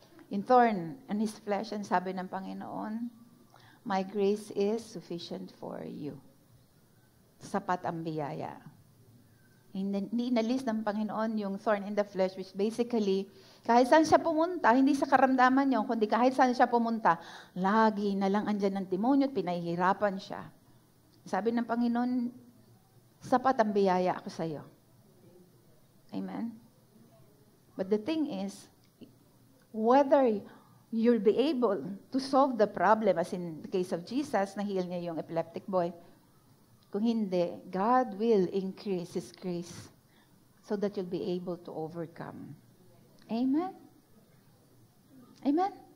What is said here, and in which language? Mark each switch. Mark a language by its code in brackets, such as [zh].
[en] Yung thorn in his flesh, and [tl] sabi ng Panginoon, [en] my grace is sufficient for you. [tl] Sapat ang biyaya. Hindi inalis ng Panginoon yung thorn in the flesh, which basically, kahit saan siya pumunta, hindi sa karamdaman niyo, kundi kahit saan siya pumunta, lagi na lang andyan ng demonyo at pinahihirapan siya. Sabi ng Panginoon, sapat ang biyaya ako sa iyo. Amen? [en] But the thing is, whether you'll be able to solve the problem, as in the case of Jesus, [tl] na-heal niya yung epileptic boy, kung hindi, [en] God will increase His grace so that you'll be able to overcome. Amen? Amen?